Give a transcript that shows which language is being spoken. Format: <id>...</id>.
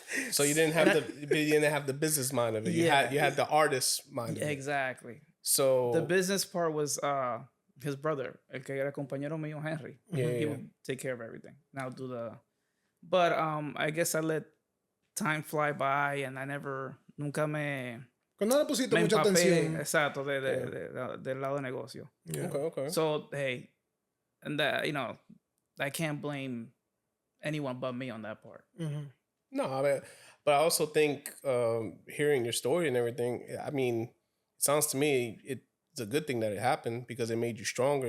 <en>So you didn't have the business mind of it. You had the artist mind of it. Exactly. So the business part was his brother,</en> <es>el que era compañero mío,</es> <en>Henry. He would take care of everything. Now but I guess I let time fly by, and I</en> <es>nunca me no le pusiste mucha atención. Exacto, del lado de negocio.</es> <en>Yeah. Okay. So, hey, and that, I can't blame anyone but me on that part. Mm-hmm. No, but I also think hearing your story and everything, I mean, it sounds to me it's a good thing that it happened, because it made you stronger.</en>